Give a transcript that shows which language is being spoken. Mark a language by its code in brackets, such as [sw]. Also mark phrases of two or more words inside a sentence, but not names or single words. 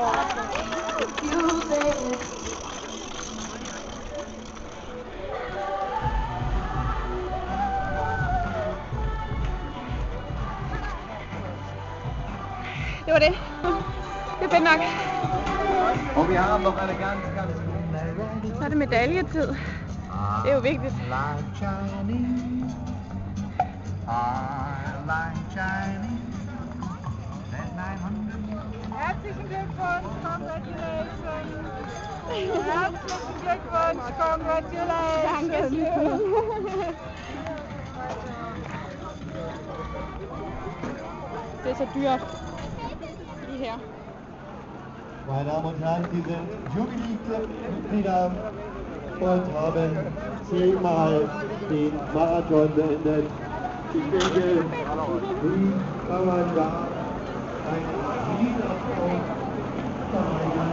[da] Det var det. Det er fedt nok. Og vi har [de] noch eine ganz [da] Så er det medaljetid. Det er jo vigtigt. [de] Herzlichen Glückwunsch, congratulations. Herzlichen Glückwunsch, [en] congratulations. [da] Det er så dyrt. Lige her. [de] Meine Damen und Herren, diese Jubiläumsmitglieder und haben 10-mal den Marathon beendet. Ich denke, wie kann man da einen Riesenapplaus verweigern?